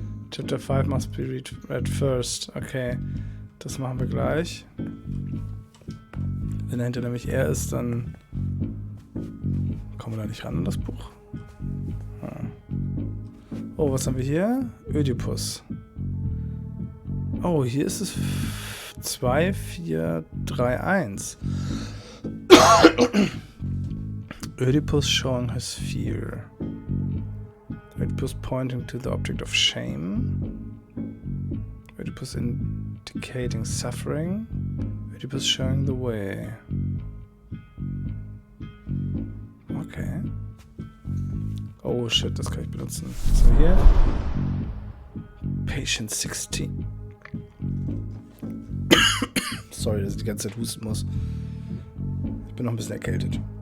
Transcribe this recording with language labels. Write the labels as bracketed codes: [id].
[en] Chapter 5 must be read first. [de] Okay. Das machen wir gleich. Wenn dahinter nämlich er ist, dann kommen wir da nicht ran an das Buch. Oh, was haben wir hier? Oedipus. Oh, hier ist es 2, 4, 3, 1. [en] Oedipus showing his fear. Oedipus pointing to the object of shame. Oedipus indicating suffering. Oedipus showing the way. Okay. Oh shit, [de] das kann ich benutzen. So, hier. Patient 16. Sorry, dass ich die ganze Zeit husten muss. Ich bin noch ein bisschen erkältet.